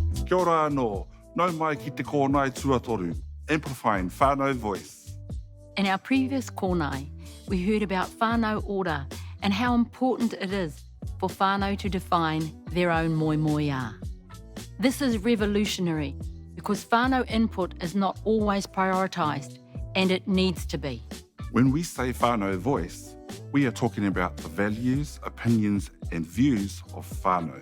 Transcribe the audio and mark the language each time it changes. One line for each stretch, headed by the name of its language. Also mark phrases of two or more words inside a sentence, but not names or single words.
Māori: Kia ora anō, nau mai ki te kōnai tuatoru,
English: amplifying whānau voice. In our previous kōnai, we heard about
Māori: whānau ora
English: and how important it is for whānau to define their own moimoia. This is revolutionary because whānau input is not always prioritised, and it needs to be. When we say whānau voice, we are talking about the values, opinions and views of whānau.